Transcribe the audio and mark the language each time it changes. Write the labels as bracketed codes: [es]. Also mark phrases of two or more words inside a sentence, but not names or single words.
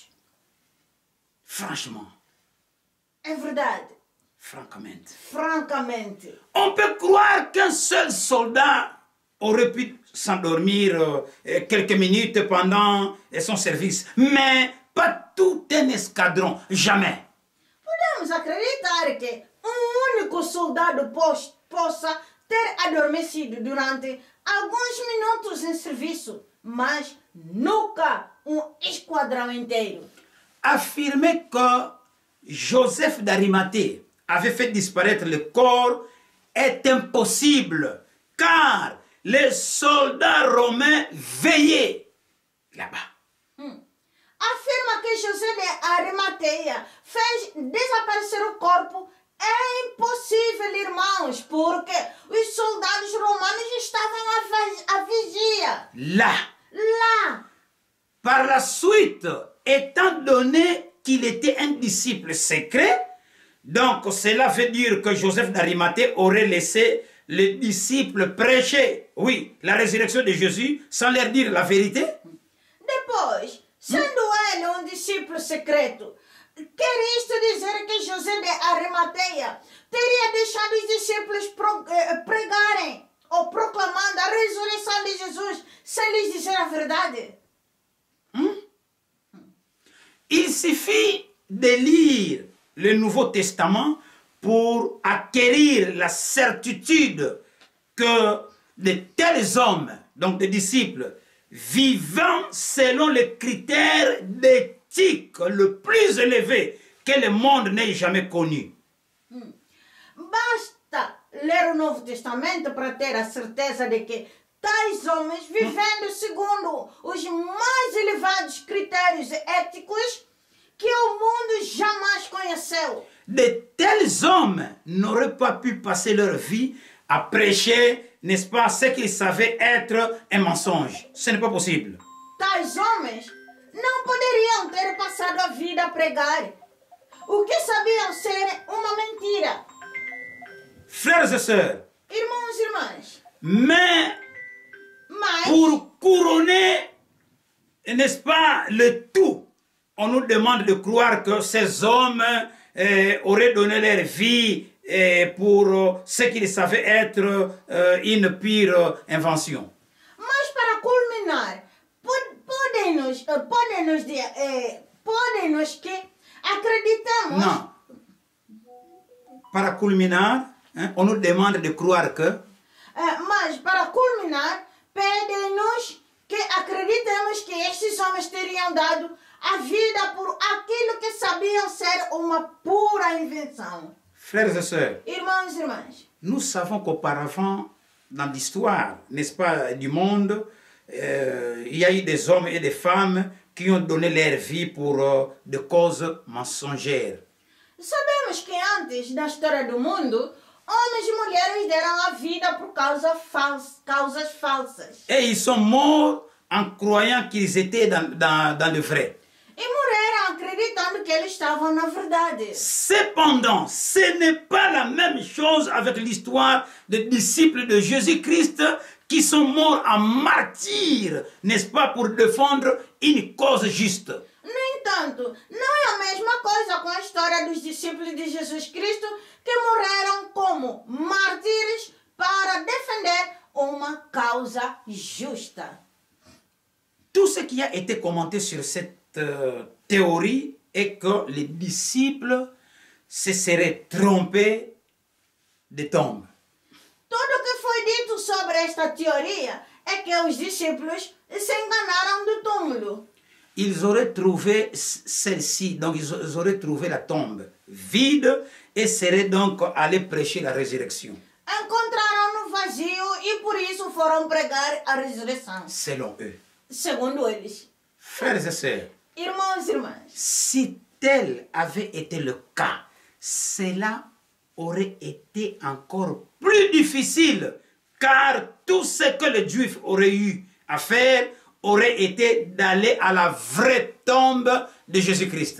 [fr] Franchement. [pt] É verdade. Francamente. [fr] On peut croire qu'un seul soldat aurait pu s'endormir quelques minutes pendant son service, mais pas tout un escadron, jamais. [pt] Podemos acreditar que único soldado possa ter adormecido durante alguns minutos em serviço, mas nunca esquadrão inteiro. [fr] Affirmer que Joseph d'Arimathée avait fait disparaître le corps est impossible, car les soldats romains veillaient là-bas. [pt] Afirma que José de Arimateia fez desaparecer o corpo é impossível, irmãos, porque os soldados romanos estavam à vigia. Lá. [fr] Par la suite, étant donné qu'il était un disciple secret, donc cela veut dire que Joseph d'Arimathée aurait laissé les disciples prêchaient, oui, la résurrection de Jésus sans leur dire la vérité? [pt] Depois, sendo ele um discípulo secreto, quer isto dizer que José de Arimateia teria deixado os discípulos pregarem ou proclamando a ressurreição de Jesus sem lhes dizer a verdade? [fr] Il suffit de lire le Nouveau Testament pour acquérir la certitude que de tels hommes, donc des disciples, vivant selon les critères d'éthique le plus élevé que le monde n'ait jamais connu. [pt] Basta ler o Novo Testamento para ter a certeza de que tais homens, vivendo segundo os mais elevados critérios éticos que o mundo jamais conheceu. [fr] De tels hommes n'auraient pas pu passer leur vie à prêcher, n'est-ce pas, ce qu'ils savaient être un mensonge. Ce n'est pas possible. [pt] Tais homens não poderiam ter passado a vida a pregar o que sabiam ser uma mentira. [fr] Frères et sœurs, [pt] Irmãos e irmãs, [fr] mais [pt] mas [fr] pour couronner, n'est-ce pas, le tout, on nous demande de croire que ces hommes auraient donné leur vie pour ce qu'ils savaient être une pire invention. [pt] mas para culminar, podem-nos que acreditamos. Non. Para culminar, [fr] hein, on nous demande de croire que [pt] Mas para culminar, pedem-nos que acreditemos que estes homens teriam dado a vida por aquilo que sabiam ser uma pura invenção. [fr] frères et sœurs, [pt] Irmãos e irmãs, [fr] nous savons qu'auparavant, dans l'histoire, n'est-ce pas, du monde, il y a eu des hommes et des femmes qui ont donné leur vie pour des causes mensongères. [pt] sabemos que antes, na história do mundo, homens e mulheres deram a vida por causas falsas. [fr] Et ils sont morts en croyant qu'ils étaient dans le vrai. [pt] E morreram acreditando que eles estavam na verdade. [fr] Cependant, ce n'est pas la même chose avec l'histoire des disciples de Jésus-Christ qui sont morts en martyrs, n'est-ce pas, pour défendre une cause juste. [pt] No entanto, não é a mesma coisa com a história dos discípulos de Jesus Cristo que morreram como mártires para defender uma causa justa. [fr] Tout ce qui a été commenté sur cette théorie est que les disciples se seraient trompés de tombe. [pt] Tudo o que foi dito sobre esta teoria é que os discípulos se enganaram do túmulo. [fr] Ils auraient trouvé celle-ci, donc ils auraient trouvé la tombe vide et seraient donc allés prêcher la résurrection. [pt] Encontraram no vazio e por isso foram pregar a ressurreição. [fr] Selon eux. [pt] Segundo eles. [fr] Frères et sœurs, [pt] Irmãos e irmãs, [fr] si tel avait été le cas, cela aurait été encore plus difficile, car tout ce que les Juifs auraient eu à faire aurait été d'aller à la vraie tombe de Jésus-Christ.